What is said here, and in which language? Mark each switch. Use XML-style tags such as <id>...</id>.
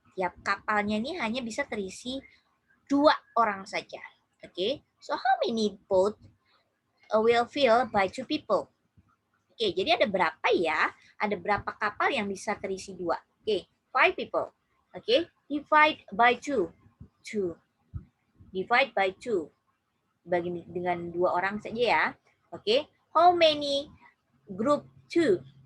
<id>Tiap kapalnya ini hanya bisa terisi 2 orang saja.</id> <en>Okay, so how many boat will fill by 2 people?</en> <id>Okay, jadi ada berapa ya? Ada berapa kapal yang bisa terisi 2?</id> <en>Okay, 5 people. Okay, divide by 2. 2. Divide by 2.</en> <id>Bagi dengan 2 orang saja ya.</id> <en>Okay, how many group 2?</en>